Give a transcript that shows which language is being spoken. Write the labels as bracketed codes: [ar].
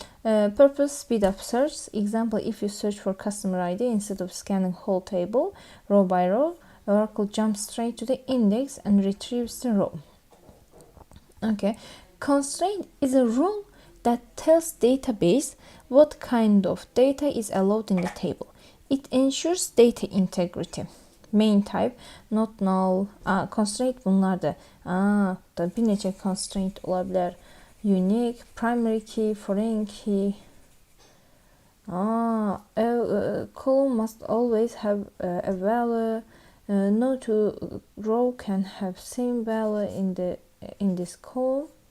[en] Purpose, speed up search. Example, if you search for customer ID instead of scanning whole table row by row, Oracle jumps straight to the index and retrieves the row. Okay, constraint is a rule that tells database what kind of data is allowed in the table. It ensures data integrity. Main type, not null. Constraint [az] bunlardır. Da bir neçə constraint olabilir. [en] Unique, primary key, foreign key. A column must always have a value. No two row can have same value in this column.